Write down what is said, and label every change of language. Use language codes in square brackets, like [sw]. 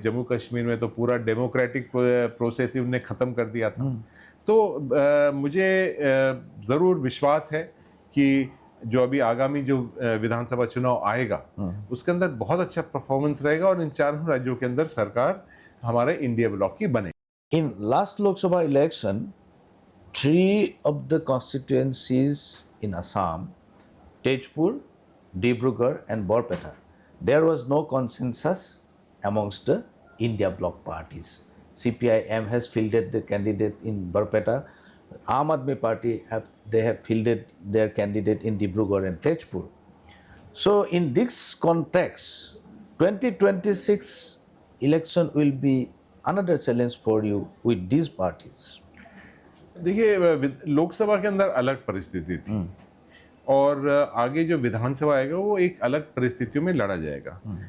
[hi] जम्मू कश्मीर में तो पूरा डेमोक्रेटिक प्रोसेस ही उन्हें ख़त्म कर दिया था। तो मुझे ज़रूर विश्वास है कि जो अभी आगामी जो विधानसभा चुनाव आएगा उसके अंदर बहुत अच्छा परफॉर्मेंस रहेगा और इन 4 राज्यों के अंदर सरकार हमारे इंडिया ब्लॉक की बनेगी। [en] In last Lok Sabha election, 3 of the constituencies in Assam, Tezpur, Dibrugarh and Borpeta, there was no consensus amongst the India bloc parties. CPIM has fielded the candidate in Borpeta. Aam Aadmi Party they have fielded their candidate in Dibrugarh and Tezpur. So in this context, 2026 election will be another challenge for you with these parties. [hi] देखिए, लोकसभा के अंदर अलग परिस्थिति थी और आगे जो विधानसभा आएगा वो एक अलग परिस्थितियों में लड़ा जाएगा।